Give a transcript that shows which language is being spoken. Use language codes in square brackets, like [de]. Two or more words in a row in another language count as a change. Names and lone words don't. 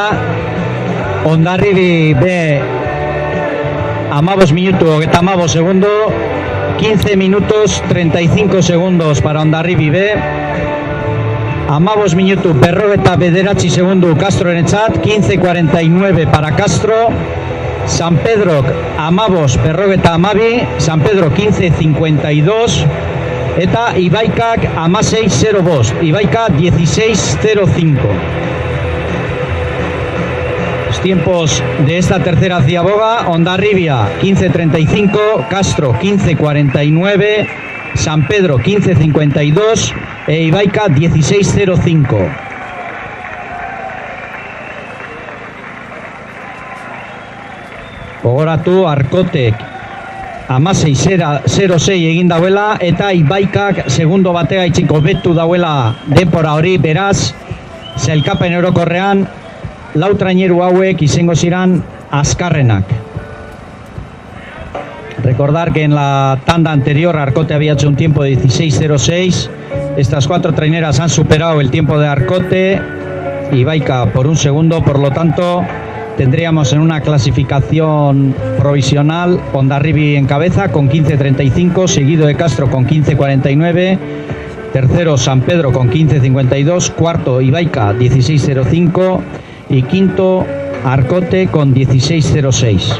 [eu] Hondarribi B 15 minutu eta 15 segundo, [es] 15 minutos 35 segundos para Hondarribi B, [eu] 15 minutu berrogeta bederatzi segundu Castrorentzat, 15:49 para Castro, San Pedro 15 berrogeta 12, San Pedro 15:52, eta Ibaikak 16:05, Ibaika 16:05. [es] Los tiempos de esta tercera ciaboga: Hondarribia 15:35, Castro 15:49, San Pedro 15:52 e Ibaika 16:05. [eu] Gogoratu Arkotek 16:06 egin dauela eta Ibaikak segundo batea itxiko betu dauela denpora hori, beraz sailkapen orokorrean lau traineru hauek izango ziren azkarrenak. [es] Recordar que en la tanda anterior Arcote había hecho un tiempo de 16:06. Estas cuatro traineras han superado el tiempo de Arcote y Ibaika por un segundo, por lo tanto tendríamos en una clasificación provisional Hondarribi en cabeza con 15:35, seguido de Castro con 15:49, tercero San Pedro con 15:52, cuarto Ibaika 16:05 y quinto Arcote con 16:06.